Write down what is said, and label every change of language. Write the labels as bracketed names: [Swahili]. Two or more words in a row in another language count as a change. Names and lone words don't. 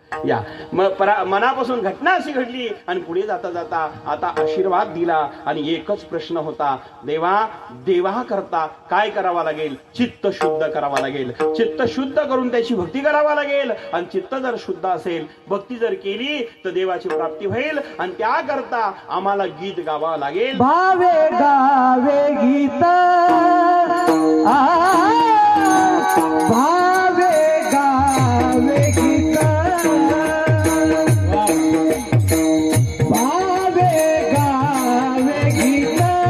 [Marathi] या मनापासून घटना अशी घडली आणि पुढे जाता जाता आता आशीर्वाद दिला आणि एकच प्रश्न होता, देवा करता काय करावा लागेल? चित्त शुद्ध करावा लागेल. चित्त शुद्ध करून त्याची भक्ती करावा लागेल. आणि चित्त जर शुद्ध असेल, भक्ती जर केली तर देवाची प्राप्ती होईल. आणि त्याकरता आम्हाला गीत गावावं लागेल. भावे गावे गीत, भावे गावे गीत, भावे गावे गीत,